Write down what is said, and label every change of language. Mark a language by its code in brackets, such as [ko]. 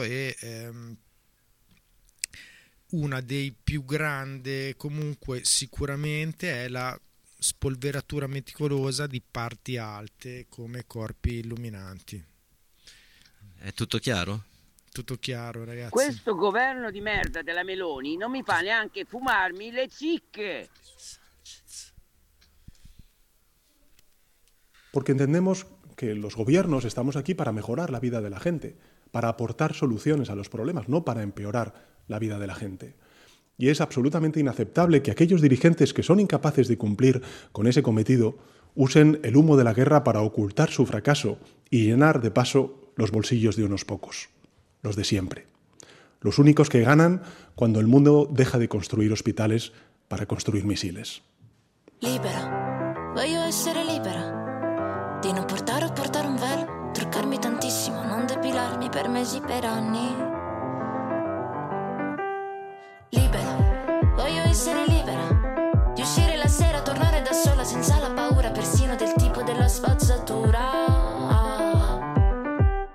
[it] E una dei più grandi, comunque, sicuramente è la spolveratura meticolosa di parti alte come corpi illuminanti. È tutto chiaro? Tutto chiaro, ragazzi. Questo governo di merda della Meloni non mi fa neanche fumarmi le cicche. [es] Porque entendemos que los gobiernos estamos aquí para mejorar la vida de la gente, para aportar soluciones a los problemas, no para empeorar la vida de la gente. Y es absolutamente inaceptable que aquellos dirigentes que son incapaces de cumplir con ese cometido usen el humo de la guerra para ocultar su fracaso y llenar de paso los bolsillos de unos pocos, los de siempre. Los únicos que ganan cuando el mundo deja de construir hospitales para construir misiles. Libera. Voy a ser libera. [it] Di non portare o portare un velo, truccarmi tantissimo, non depilarmi per mesi, per anni. Libera, voglio essere libera. Di uscire la sera, tornare da sola, senza la paura, persino del tipo della spazzatura.